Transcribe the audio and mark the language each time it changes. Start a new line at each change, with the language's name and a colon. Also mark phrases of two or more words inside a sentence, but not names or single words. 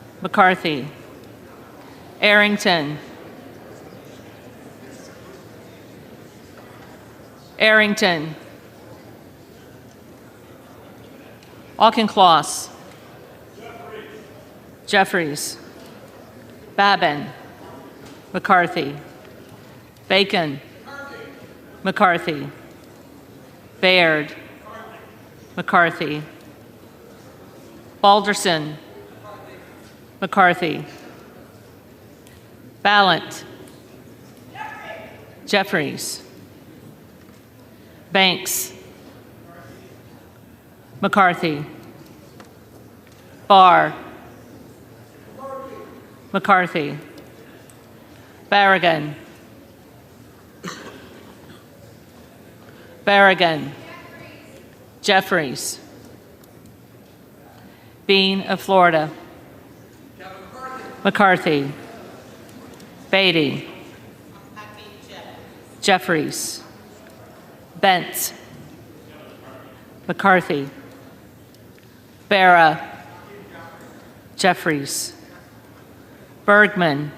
English: McCarthy. Arrington. Arrington. Auchincloss. Jeffries. Babin. McCarthy. Bacon. McCarthy. Baird. McCarthy. Balderson. McCarthy. Ballant. Jeffries. Banks. McCarthy. Barr. McCarthy. Barragan. Barragan. Jeffries. Bean of Florida. McCarthy. Beatty. Jeffries. Bentz. McCarthy. Barra. Jeffries. Bergman.